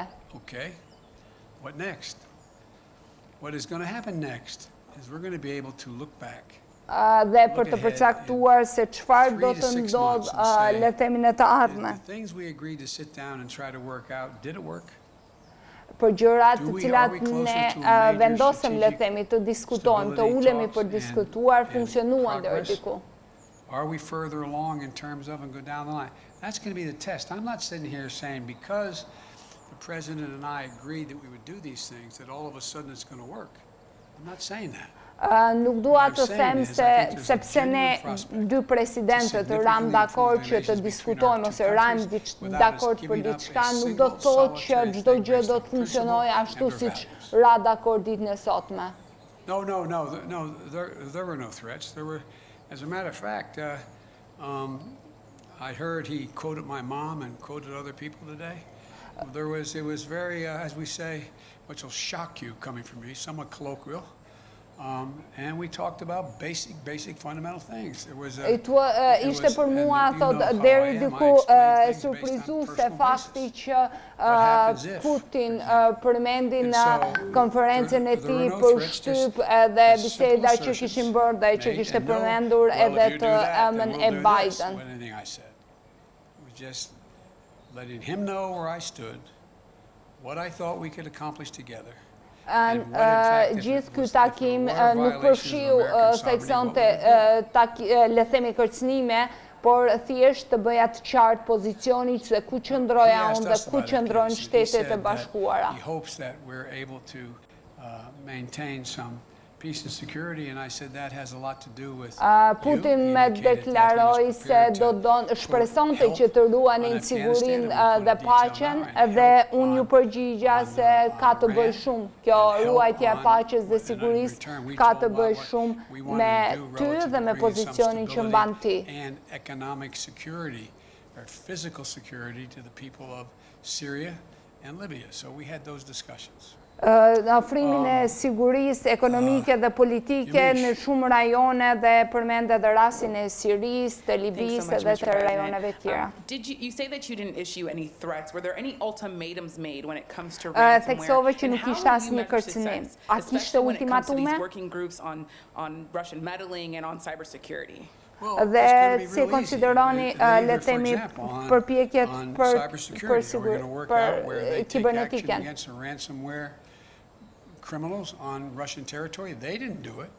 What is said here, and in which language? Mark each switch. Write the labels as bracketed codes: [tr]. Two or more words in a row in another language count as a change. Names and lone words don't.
[en] Okay. What next? What is going to happen next is we're going to be able to look back. [sq] Dhe për të përcaktuar se çfarë do të ndodhë le të themi në të ardhmen. Për gjërat të cilat ne vendosëm le të themi të diskutojmë, të ulemi për diskutuar, funksionuan deri diku. [en] Are we further along in terms of and go down the line? That's going to be the test. I'm not sitting here saying because the president and I agreed that we would do these things that all of a sudden it's going to work. I'm not saying that. [sq] Nuk dua të them se sepse ne dy presidentët ram dakord që të diskutojmë ose ram dakord për diçka, nuk do të thotë që çdo gjë do të funksionojë ashtu siç ra dakord ditën e sotme. [en] No, there were no threats. There were, as a matter of fact, I heard he quoted my mom and quoted other people today. It was very, as we say, which will shock you coming from me, somewhat colloquial. And we talked about basic fundamental things. [sq] Ishte për mua, thot, deri diku surprizuese fakti që Putin përmendi në konferencën e tij për shtyp edhe biseda që kishin bërë dhe që kishte përmendur edhe të emën e Biden. [en] Just letting him know where I stood, what I thought we could accomplish together. [sq] Gjithë ky takim nuk përfshiu theksonte le të themi kërcënime, por thjesht të bëja të qartë pozicionit se ku qëndroja unë dhe ku qëndrojnë Shtetet e Bashkuara. [en] He hopes that we're able to maintain some peace and security, and I said that has a lot to do with [sq] Putin me deklaroi se shpresonte që të ruanin sigurinë dhe paqen dhe unë ju përgjigja se ka të bëjë shumë. Kjo ruajtja e paqes dhe sigurisë ka të bëjë shumë me ty dhe me pozicionin që mban ti. [en] And economic security or physical security to the people of Syria and Libya. So we had those discussions. [sq] Afrimin e sigurisë ekonomike dhe politike në shumë rajone dhe përmend edhe rastin e Sirisë, të Libisë dhe të rajoneve tjera. [en] You say that you didn't issue any threats. Were there any ultimatums made when it comes to ransomware? [sq] Theksove që nuk ishte asnjë kërcënim. A kishte ultimatume? [en] Working groups on Russian meddling and on cybersecurity. [sq] Dhe si konsideroni le të themi përpjekjet për kibernetiken. [en] Criminals on Russian territory, they didn't do it.